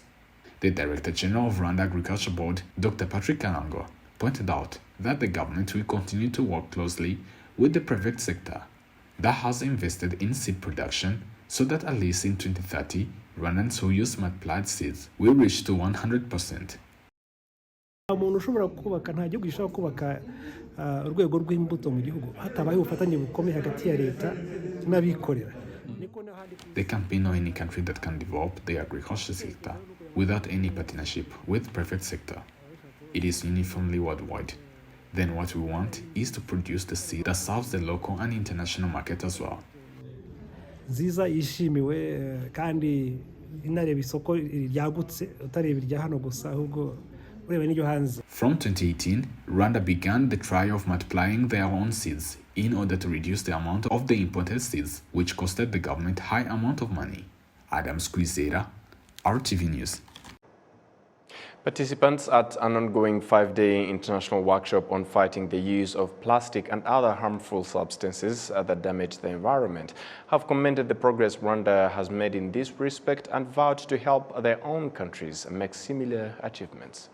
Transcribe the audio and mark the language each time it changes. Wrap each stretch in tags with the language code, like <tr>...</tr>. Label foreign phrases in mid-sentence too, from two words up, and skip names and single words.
<en>The Director General of Rwanda Agriculture Board, Dr. Patrick Kalango, pointed out that the government will continue to work closely with the private sector that has invested in seed production so that at least in 2030, Rwandans who use multiplied seeds will reach to 100%.</en> <rw>umuntu ushobora kubaka nta gihugu gishobora kubaka urwego rw'imbuto mu gihugu hatabaye ubufatanye bukomeye hagati ya leta n'abikorera.</rw> <en>There can't be no any country that can develop the agriculture sector without any partnership with private sector. It is uniformly worldwide. Then what we want is to produce the seed that serves the local and international market as well.</en> <rw>Nziza yishimiwe kandi inareba isoko ryagutse utareba irya hano gusa ahubwo</rw> <en>From 2018, Rwanda began the trial of multiplying their own seeds in order to reduce the amount of the imported seeds, which costed the government high amount of money. Adam Squizera, RTV News. Participants at an ongoing 5-day international workshop on fighting the use of plastic and other harmful substances that damage the environment have commended the progress Rwanda has made in this respect and vowed to help their own countries make similar achievements.</en>